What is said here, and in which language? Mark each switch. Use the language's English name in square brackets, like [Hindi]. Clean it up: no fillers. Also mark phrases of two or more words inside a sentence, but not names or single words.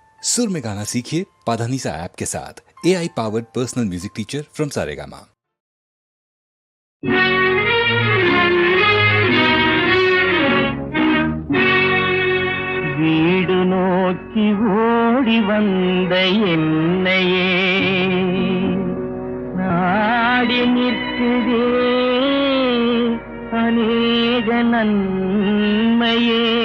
[Hindi] सुर में गाना सीखिए पाधानीसा ऐप के साथ। [English] AI powered personal music teacher from [Hindi] सारेगामा। [Tamil] வீடு நோக்கி ஓடி வந்த என்னையே நாடி நிற்குதே அநேக நன்மையே.